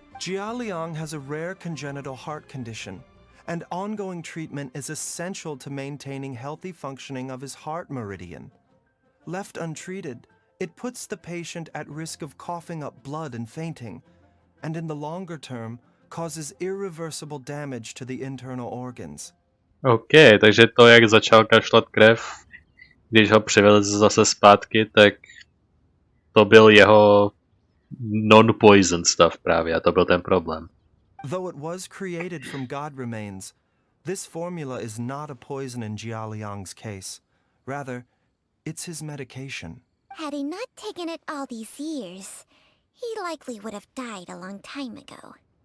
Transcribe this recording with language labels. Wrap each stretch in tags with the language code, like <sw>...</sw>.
<en>Jiaoliang has a rare congenital heart condition, and ongoing treatment is essential to maintaining healthy functioning of his heart meridian. Left untreated, it puts the patient at risk of coughing up blood and fainting, and in the longer term, causes irreversible damage to the internal organs.</en> <cs>OK, takže to, jak začal kašlat krev, když ho přivezl zase zpátky, tak to byl jeho non-poison stav právě a to byl ten problém.</cs> <en>Though it was created from god remains, this formula is not a poison in Jiaoliang's case. Rather, it's his medication. Had he not taken it all these years, he likely would have died a long time ago.</en>